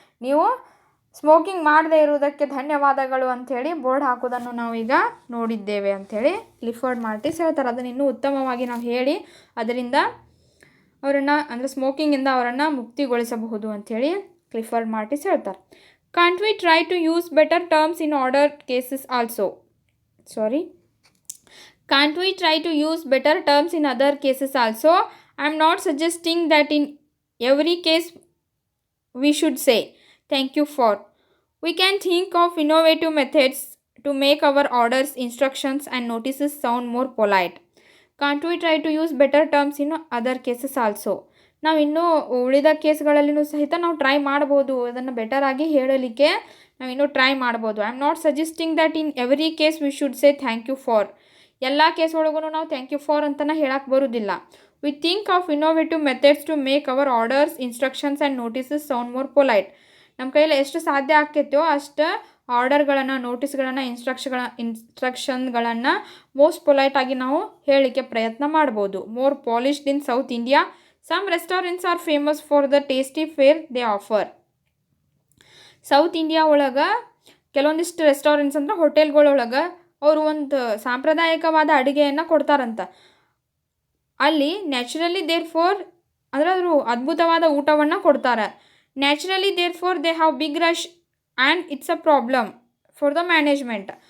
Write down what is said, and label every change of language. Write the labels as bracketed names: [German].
[Kannada] ನೀವು ಸ್ಮೋಕಿಂಗ್ ಮಾಡದೇ ಇರುವುದಕ್ಕೆ ಧನ್ಯವಾದಗಳು ಅಂಥೇಳಿ ಬೋರ್ಡ್ ಹಾಕೋದನ್ನು ನಾವು ಈಗ ನೋಡಿದ್ದೇವೆ ಅಂಥೇಳಿ ಕ್ಲಿಫರ್ಡ್ ಮಾರ್ಟಿಸ್ ಹೇಳ್ತಾರೆ. ಅದನ್ನು ಇನ್ನೂ ಉತ್ತಮವಾಗಿ ನಾವು ಹೇಳಿ ಅದರಿಂದ ಅವರನ್ನು ಅಂದರೆ ಸ್ಮೋಕಿಂಗಿಂದ ಅವರನ್ನು ಮುಕ್ತಿಗೊಳಿಸಬಹುದು ಅಂಥೇಳಿ ಕ್ಲಿಫರ್ಡ್ ಮಾರ್ಟಿಸ್ ಹೇಳ್ತಾರೆ. [English] Can't we try to use better terms in other cases also? Can't we try to use better terms in other cases also? I'm not suggesting that in every case we should say thank you for. We can think of innovative methods to make our orders, instructions and notices sound more polite. Can't we try to use better terms in other cases also? [Kannada] ನಾವು ಇನ್ನೂ ಉಳಿದ ಕೇಸ್ಗಳಲ್ಲಿನೂ ಸಹಿತ ನಾವು try ಮಾಡ್ಬೋದು. ಅದನ್ನು ಬೆಟರಾಗಿ ಹೇಳಲಿಕ್ಕೆ ನಾವು ಇನ್ನೂ ಟ್ರೈ ಮಾಡ್ಬೋದು. [English] I am not suggesting that in every case we should say thank you for. [Kannada] ಎಲ್ಲ ಕೇಸ್ ಒಳಗೂ ನಾವು ಥ್ಯಾಂಕ್ ಯು ಫಾರ್ ಅಂತಲೇ ಹೇಳಕ್ಕೆ ಬರೋದಿಲ್ಲ. [English] We think of innovative methods to make our orders, instructions and notices sound more polite. [Kannada] ನಮ್ಮ ಕೈಯಲ್ಲಿ ಎಷ್ಟು ಸಾಧ್ಯ ಆಗ್ತೈತೋ ಅಷ್ಟು ಆರ್ಡರ್ಗಳನ್ನು, ನೋಟಿಸ್ಗಳನ್ನು, ಇನ್ಸ್ಟ್ರಕ್ಷನ್ಗಳನ್ನು ಮೋಸ್ಟ್ ಪೊಲೈಟಾಗಿ ನಾವು ಹೇಳಲಿಕ್ಕೆ ಪ್ರಯತ್ನ ಮಾಡ್ಬೋದು. [English] More polished in South India. Some restaurants are famous for the tasty fare they offer. [Kannada] South India ಒಳಗೆ ಕೆಲವೊಂದಿಷ್ಟು ರೆಸ್ಟೋರೆಂಟ್ಸ್ ಅಂದ್ರೆ ಹೋಟೆಲ್ಗಳೊಳಗೆ ಅವರು ಒಂದು ಸಾಂಪ್ರದಾಯಿಕವಾದ ಅಡುಗೆಯನ್ನು ಕೊಡ್ತಾರಂತ. ಅಲ್ಲಿ [English] naturally therefore [Kannada] ಅಂದರೆ ಅವರು ಅದ್ಭುತವಾದ ಊಟವನ್ನು ಕೊಡ್ತಾರೆ. [English] Naturally therefore they have big rush and it's a problem for the management.